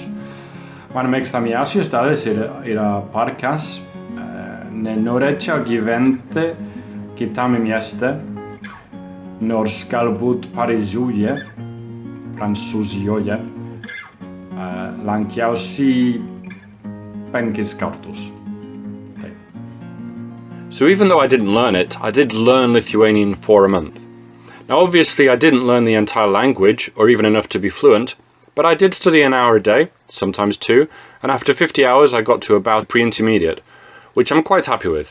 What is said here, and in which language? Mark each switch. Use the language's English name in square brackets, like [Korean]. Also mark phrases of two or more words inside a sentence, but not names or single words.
[Lithuanian] Mano mėgstamiausias dalis yra parkas. Nenorėčiau gyventi kitame mieste, nors galbūt Paryžiuje, Prancūzijoje, lankiausi 5 kartus. [English] So even though I didn't learn it, I did learn Lithuanian for a month. Now obviously I didn't learn the entire language, or even enough to be fluent, but I did study an hour a day, sometimes 2, and after 50 hours I got to about pre-intermediate, which I'm quite happy with.